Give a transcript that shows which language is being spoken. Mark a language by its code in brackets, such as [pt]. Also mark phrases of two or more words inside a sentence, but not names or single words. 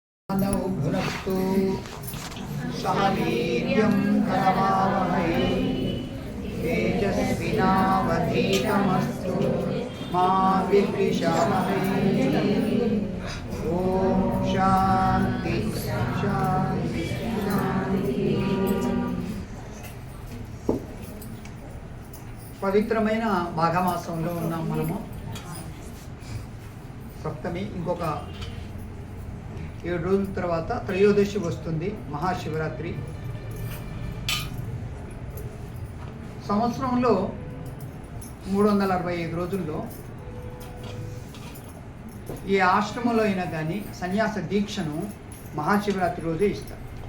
[sa] भुनक्तु सह वीर्यं करवावहै तेजस्विनावधीतमस्तु मा विद्विषावहै। ओम शांति शांति शांति। [te] పవిత్రమైన మాఘమాసంలో ఉన్నాం మనము. సప్తమి ఇంకొక 7 రోజుల తర్వాత త్రయోదశి వస్తుంది, మహాశివరాత్రి. సంవత్సరంలో 365 రోజుల్లో ఏ ఆశ్రమంలో అయినా కానీ సన్యాస దీక్షను మహాశివరాత్రి రోజే ఇస్తారు.